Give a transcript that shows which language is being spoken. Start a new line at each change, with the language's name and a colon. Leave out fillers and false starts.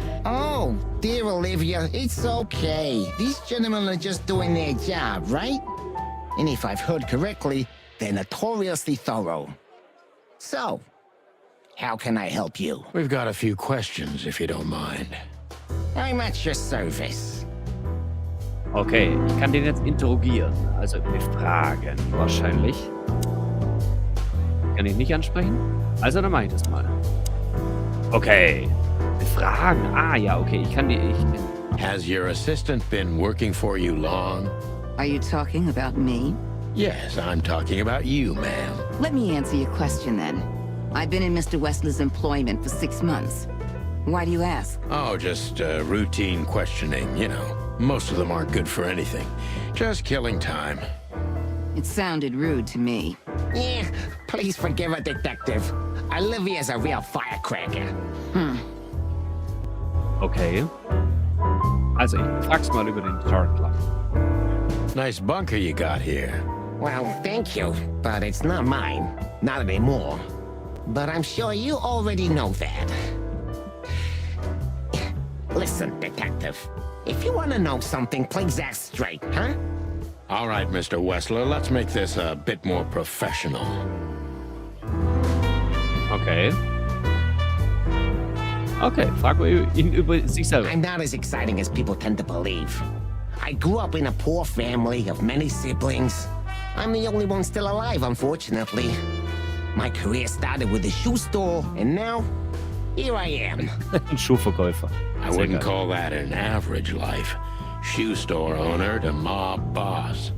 English: Oh, dear Olivia, it's okay. These gentlemen are just doing their job, right? And if I've heard correctly, they're notoriously thorough. So, how can I help you? We've got a few questions, if you don't mind. I'm at your service.
German: Okay, ich kann den jetzt interrogieren, also befragen wahrscheinlich. Kann ich nicht ansprechen? Also dann mache ich das mal. Okay, befragen. Ah ja, okay, ich kann die...
English: Has your assistant been working for you long? Are you talking about me? Yes, I'm talking about you, ma'am. Let me answer your question then. I've been in Mr. Wessler's employment for 6 months. Why do you ask? Oh, just routine questioning, you know. Most of them aren't good for anything. Just killing time. It sounded rude to me. Yeah, please forgive a detective. Olivia's a real firecracker. Okay.
German: Also, ich frag's mal über den Startclock.
English: Nice bunker you got here. Well, thank you, but it's not mine. Not anymore. But I'm sure you already know that. Listen, detective. If you want to know something, please ask straight, huh? All right, Mr. Wessler, let's make this a bit more professional. Okay.
German: Okay, fragen wir ihn über sich selber.
English: I'm not as exciting as people tend to believe. I grew up in a poor family of many siblings. I'm the only one still alive, unfortunately. My career started with a shoe store, and now, here I am.
German: Ein Schuhverkäufer.
English: I wouldn't call that an average life. Shoe store owner to mob boss.